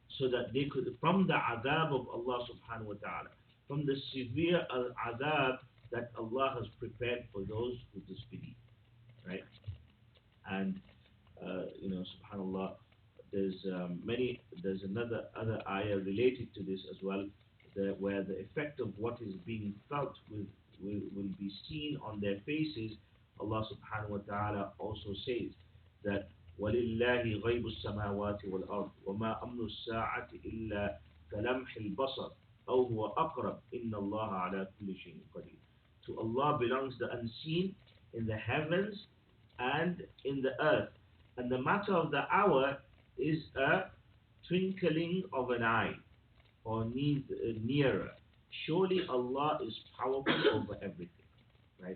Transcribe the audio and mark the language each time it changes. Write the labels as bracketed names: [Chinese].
[English] So that they could, from the adab of Allah subhanahu wa ta'ala, from the severe adab that Allah has prepared for those who disbelieve, right? And subhanallah, there's another other ayah related to this as well, where the effect of what is being felt will be seen on their faces. Allah subhanahu wa ta'ala also says that [Arabic] وَلِلَّهِ غَيْبُ السَّمَاوَاتِ وَالْأَرْضِ وَمَا أَمْرُ السَّاعَةِ إِلَّا كَلَمْحِ الْبَصَرِ أَوْ هُوَ أَقْرَبُ إِنَّ اللَّهَ عَلَى كُلِّ شَيْءٍ قَدِيرٌ. [English] To Allah belongs the unseen in the heavens and in the earth, and the matter of the hour is a twinkling of an eye, or nearer. Surely Allah is powerful over everything, right?